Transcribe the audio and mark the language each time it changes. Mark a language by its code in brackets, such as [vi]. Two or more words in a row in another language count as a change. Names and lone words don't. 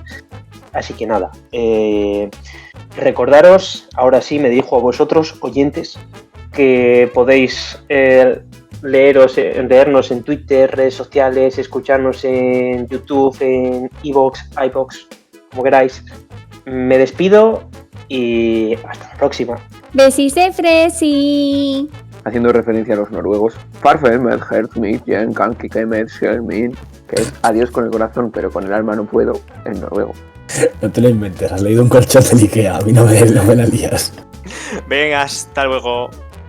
[es] Así que nada, recordaros, ahora sí me dirijo a vosotros, oyentes, que podéis leernos en Twitter, redes sociales, escucharnos en YouTube, en iVoox, iVoox, como queráis. Me despido y hasta la próxima. Besis de Fresi. Haciendo referencia a los noruegos. [no] Farvel med hert mit jen kan kike med min, [es] que es adiós con el corazón, pero con el alma no puedo, en noruego. No te lo inventes, has leído un colchón de Ikea, a mí no me la lías. Venga, hasta luego.